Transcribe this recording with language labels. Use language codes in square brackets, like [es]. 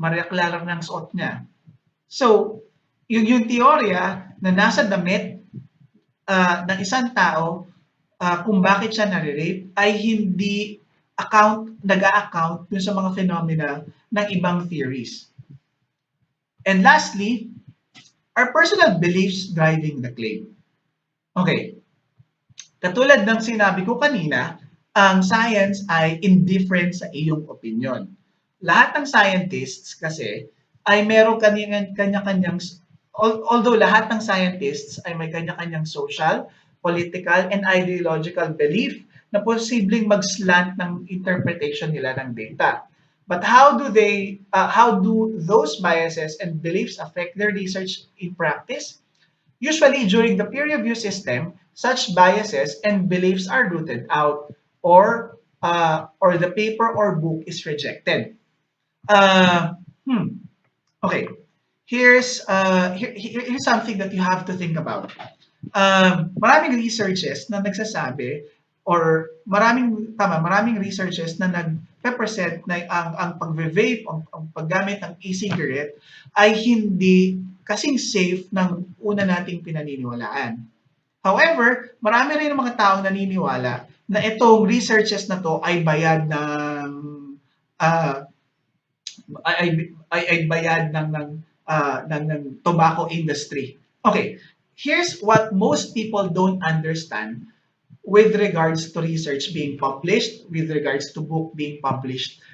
[tl] Maria Clara ng suot niya. So, yung teorya na nasa damit ng isang tao kung bakit siya nare-rape ay hindi nag-a-account dun sa mga phenomena ng ibang theories. [en] And lastly, are personal beliefs driving the claim? Okay. [tl] Katulad ng sinabi ko kanina, ang science ay indifferent sa iyong opinion. Lahat ng scientists kasi ay meron kanya-kanyang although lahat ng scientists ay may kanya-kanyang [en] social, political, and ideological belief [tl] na posibleng mag-slant ng interpretation nila ng data. [en] But how do those biases and beliefs affect their research in practice? Usually, during the peer review system, such biases and beliefs are rooted out, or the paper or book is rejected. Uh, hmm, okay, here's something that you have to think about. [tl] Maraming researches na nagsasabi, or maraming researches na nagpe-present na ang pagve-vape, ang paggamit ng e-cigarette ay hindi kasing safe ng una nating pinaniniwalaan. However, marami rin mga taong naniniwala na itong researches na to ay bayad ng ah, ay bayad ng tobacco industry. [en] Okay, here's what most people don't understand with regards to research being published, with regards to book being published.